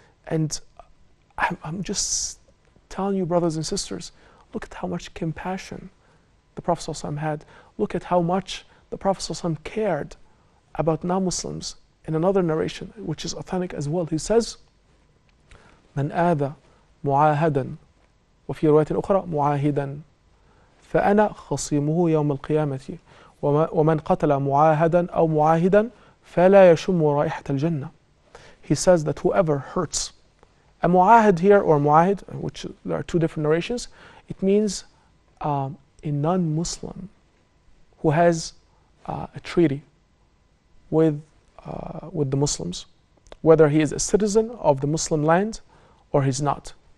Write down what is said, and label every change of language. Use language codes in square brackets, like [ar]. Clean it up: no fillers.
[en] And I'm just telling you, brothers and sisters, look at how much compassion the Prophet ﷺ had. Look at how much the Prophet ﷺ cared about non-Muslims. In another narration, which is authentic as well, he says, [ar] "Man aada mu'ahadan وفي رواية أخرى معاهدا فأنا خصيمه يوم القيامة ومن قتل معاهدا أو معاهدا فلا يشم رائحة الجنة. [en] He says that whoever hurts a mu'ahid here, or mu'ahid, which there are two different narrations, it means a non-Muslim who has a treaty with the Muslims, whether he is a citizen of the Muslim land or he's not.